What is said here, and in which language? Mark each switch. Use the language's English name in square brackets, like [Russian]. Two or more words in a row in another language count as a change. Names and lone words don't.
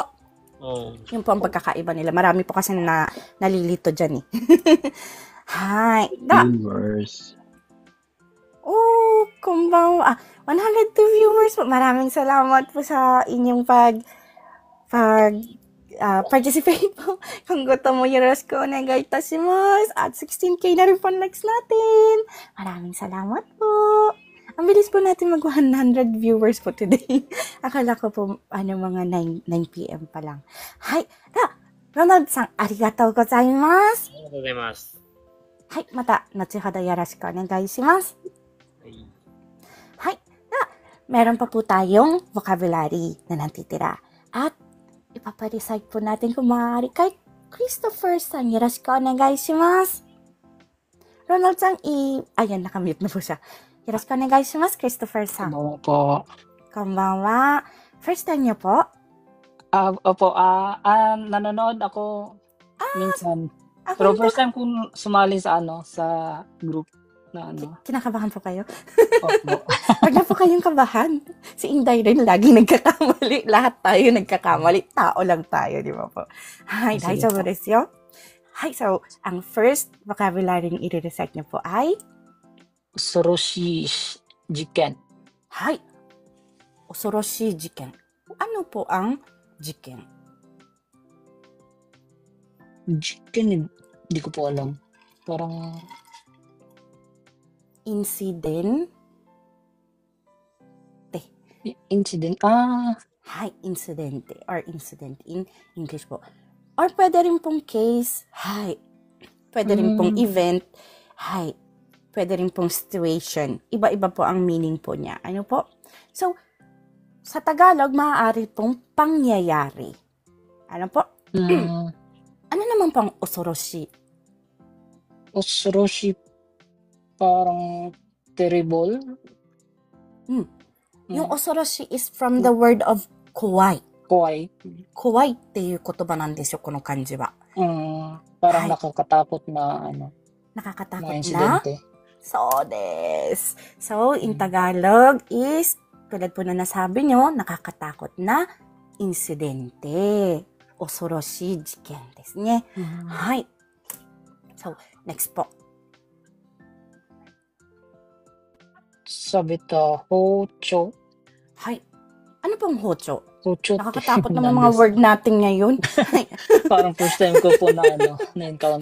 [Filipino] Yung po ang pagkakaiba nila. Marami po kasi nalilito dyan eh. Hi. Viewers. Konbanwa. 102 viewers po. Maraming salamat po sa inyong participate po. Kung gusto mo, [Japanese] よろしくお願いいたします. [Filipino] At 16K na rin po next natin. Maraming salamat po. Ang bilis po natin mag 100 viewers po today. Akala ko po, mga 9 p.m. pa lang. Hai. [Japanese] Ronald-san, ありがとうございます. ありがとうございます. はい、また、後ほどよろしくお願いします. Hai. [Filipino] Meron pa po tayong vocabulary na nantitira. At ipaparecite po natin kung maaari kay Christopher-san. [Japanese] よろしくお願いします. [Filipino] Ronald-san, ayan, nakamute na po siya. [Japanese] よろしくお願いします, Christopher-san. [Filipino] Konbanwa po. Konbanwa. [English] First time [Filipino] niyo po? Opo, nanonood ako minsan. Ako Pero [English] first time [Filipino] kong sumali sa sa group. Na ano. Kinakabahan po kayo? Opo. Wag na po kayong kabahan. Si Inday rin lagi nagkakamali. Lahat tayo nagkakamali. Tao lang tayo, di ba po? Hi, Sige daijoubu po. [Japanese] ですよ. [Filipino] Hi, so, ang [English] first vocabulary [Filipino] yung i-recite niyo po ay, [Japanese] 恐ろしい事件。はい、恐ろしい事件. [Filipino] Ano po ang jiken? 事件、hindi ko po alam. Parang, Incident? incident. [English] Hi, incidente or incident in English po. [Filipino] Or pwede rin pong case. Hi. Pwede rin pong event. Hi. Pwede rin pong situation. Iba-iba po ang meaning po niya. Ano po? So, sa Tagalog, maaari pong pangyayari. Ano po? Ano naman pong osoroshi? 恐ろしい、parang terrible. [English] Yung osoroshi is from the word of kowai. [Japanese] 怖い。怖いっていう言葉なんですよ、この漢字は。 [Filipino] Parang Hi. nakakatakot na Nakakatakot mga na? insidente. So, des. [English] So, in Tagalog is, [Filipino] tulad po na nasabi nyo, nakakatakot na insidente. [Japanese] 恐ろしい事件ですね。はい. [Filipino] So, next po. [Japanese] 錆びた、包丁. [Filipino] Hi. Ano pong hocho? Hocho. Nakakatakot naman mga word natin ngayon. Parang [English] first time [Filipino] ko po na-encounter.